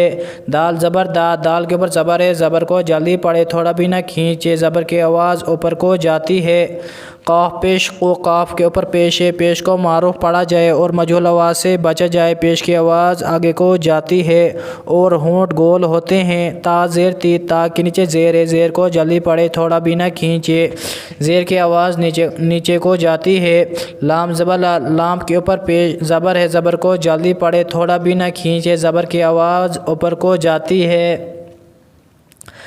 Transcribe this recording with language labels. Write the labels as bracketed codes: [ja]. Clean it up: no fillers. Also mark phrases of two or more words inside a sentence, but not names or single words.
[ur] دال زبر دا، دال کے اوپر زبر ہے، زبر کو جلدی پڑھے، تھوڑا بھی نہ کھینچے، زبر کی آواز اوپر کو جاتی ہے۔ قاف پیش قو، قاف کے اوپر پیش ہے، پیش کو معروف پڑھا جائے اور مجہول آواز سے بچا جائے۔ پیش کی آواز آگے کو جاتی ہے اور ہونٹ گول ہوتے ہیں۔ تا زیر تی، تا کے نیچے زیر ہے، زیر کو جلدی پڑھے، تھوڑا بھی نہ کھینچے، زیر کی آواز نیچے کو جاتی ہے۔ لام زبر لا، لام کے اوپر پیش زبر ہے، زبر کو جلدی پڑھے، تھوڑا بھی نہ کھینچے، زبر کی آواز اوپر کو جاتی ہے۔